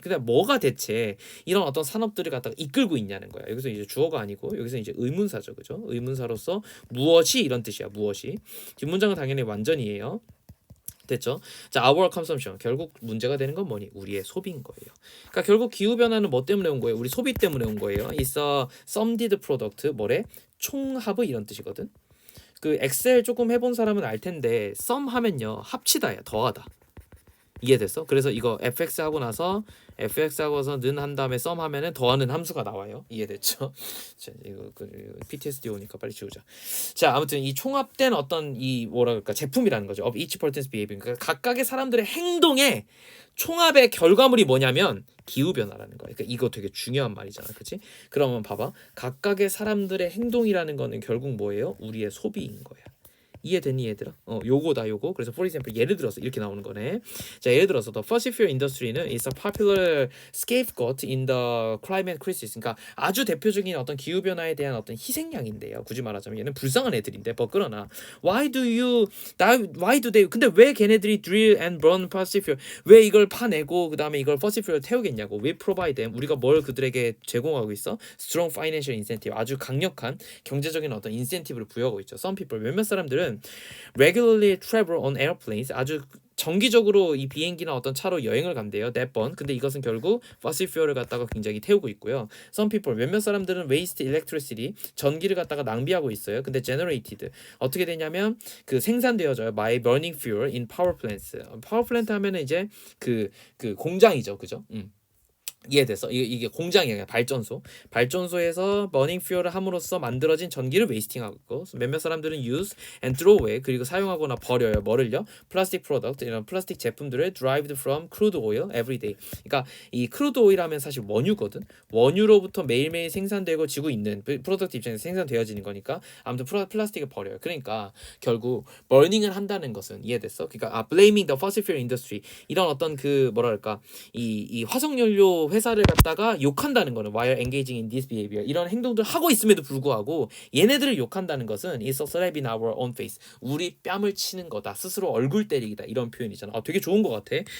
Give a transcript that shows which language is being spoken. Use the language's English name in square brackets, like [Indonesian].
[Korean] 근데 뭐가 대체 이런 어떤 산업들을 갖다가 이끌고 있냐는 거야. 여기서 이제 주어가 아니고 여기서 이제 의문사죠, 그죠? 의문사로서 무엇이 이런 뜻이야. 무엇이. 뒷문장은 당연히 완전이에요. 됐죠? 자, [English] our consumption [Korean] 결국 문제가 되는 건 뭐니? 우리의 소비인 거예요. 그러니까 결국 기후 변화는 뭐 때문에 온 거예요? 우리 소비 때문에 온 거예요. [English] It's a summed product [Korean] 뭐래? 총합의 이런 뜻이거든. 그 엑셀 조금 해본 사람은 알 텐데 sum 하면요 합치다야, 더하다. 이해됐어? 그래서 이거 fx 하고 나서 fx 하고서 는 한 다음에 sum 하면은 더하는 함수가 나와요. 이해됐죠? 자, 이거 PTSD 오니까 빨리 지우자. 자, 아무튼 이 총합된 어떤 이 뭐라 그럴까 제품이라는 거죠. [English] of each person's behavior. [Korean] 그러니까 각각의 사람들의 행동의 총합의 결과물이 뭐냐면 기후 변화라는 거야. 그러니까 이거 되게 중요한 말이잖아, 그렇지? 그러면 봐봐, 각각의 사람들의 행동이라는 거는 결국 뭐예요? 우리의 소비인 거야. 이해됐니 얘들아? 요거다 요거. 그래서 [English] for example [Korean] 예를 들어서 이렇게 나오는 거네. 자, 예를 들어서 [English] the fossil fuel industry는 is a popular scapegoat in the climate crisis. [Korean] 그러니까 아주 대표적인 어떤 기후 변화에 대한 어떤 희생양인데요. 굳이 말하자면 얘는 불쌍한 애들인데 그러나 [English] why do they [Korean] 근데 왜 걔네들이 [English] drill and burn fossil fuel [Korean] 왜 이걸 파내고 그다음에 이걸 fossil fuel 태우겠냐고. [English] we provide them [Korean] 우리가 뭘 그들에게 제공하고 있어? [English] strong financial incentive [Korean] 아주 강력한 경제적인 어떤 인센티브를 부여하고 있죠. [English] some people [Korean] 몇몇 사람들은 [English] regularly travel on airplanes [Korean] 아주 정기적으로 이 비행기나 어떤 차로 여행을 간대요. [English] that burn. [Korean] 근데 이것은 결국 fossil fuel을 갖다가 굉장히 태우고 있고요. [English] some people [Korean] 몇몇 사람들은 [English] waste electricity [Korean] 전기를 갖다가 낭비하고 있어요. 근데 generated 어떻게 되냐면 그 생산되어져요. [English] by burning fuel in power plants. [Korean] power plant 하면은 이제 그 공장이죠, 그죠? 이해됐어? 이게 공장이에요. 발전소에서 버닝 퓨얼을 함으로써 만들어진 전기를 웨이스팅하고 있고 몇몇 사람들은 [English] use and throw away [Korean] 그리고 사용하거나 버려요. 뭐를요? 플라스틱 프로덕트 이런 플라스틱 제품들을 [English] derived from crude oil every day. [Korean] 그러니까 이 crude oil 하면 사실 원유거든. 원유로부터 매일매일 생산되고 지고 있는 프로덕트 입장에서 생산되어지는 거니까 아무튼 플라스틱을 버려요. 그러니까 결국 버닝을 한다는 것은 이해됐어? 그러니까 [English] blaming the fossil fuel industry [Korean] 이런 어떤 그 뭐랄까 이 화석연료 회사를 갖다가 욕한다는 거는 [English] while engaging in this behavior [Korean] 이런 행동들 하고 있음에도 불구하고 얘네들을 욕한다는 것은 [English] is a slap in our own face [Korean] 우리 뺨을 치는 거다 스스로 얼굴 때리기다 이런 표현이잖아. 되게 좋은 것 같아.